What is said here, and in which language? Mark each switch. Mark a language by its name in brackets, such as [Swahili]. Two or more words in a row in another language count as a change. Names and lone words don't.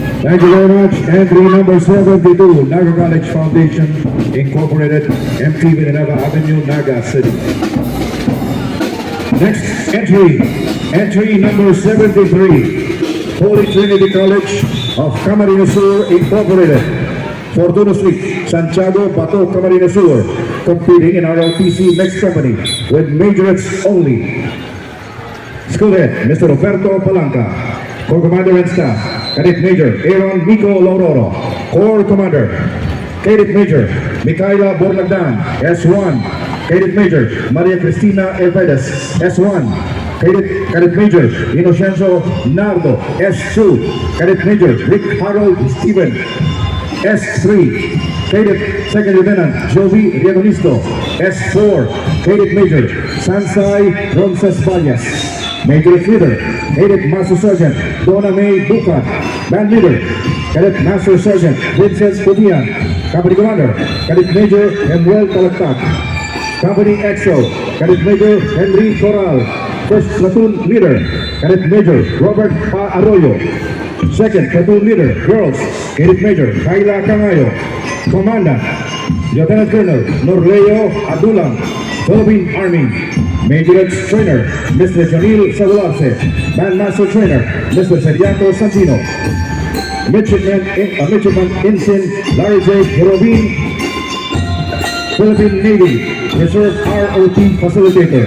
[English] Thank you very much. Entry number 72, Naga College Foundation, Incorporated, MT Villanueva Avenue, Naga City. Next entry number 73, Holy Trinity College of Camarines Sur, Incorporated, Fortuna Street, Santiago, Bato, Camarines Sur, competing in ROTC mixed company with majorettes only. School head, Mr. Roberto Palanca. Corps Commander and Staff, Cadet Major Aaron Mico Lauroro. Corps Commander, Cadet Major Micaela Borlagdan, S1. Cadet Major Maria Cristina Elvedes, S1. Cadet Major Inocencio Nardo, S2. Cadet Major Rick Harold Steven, S3. Cadet Second Lieutenant Jovi Riagonisto, S4. Cadet Major Sansai Ronces Vallas. Major Leader, Cadet Master Sergeant Donna May Bucat. Band Leader, Cadet Master Sergeant Vincent Pudian. Company Commander, Cadet Major Emmanuel Talaktak. Company XO, Cadet Major Henry Coral. First Platoon Leader, Cadet Major Robert Pa Arroyo. Second Platoon Leader, Girls, Cadet Major Kayla Cangayo. Commandant, Lieutenant Colonel Norleo Adulang, Philippine Army. Majorette Trainer, Mr. Janil Sagularse. Bandmaster Trainer, Mr. Seriato Santino. Midshipman Ensign Larry J. Hirobin. Philippine Navy Reserve ROT Facilitator.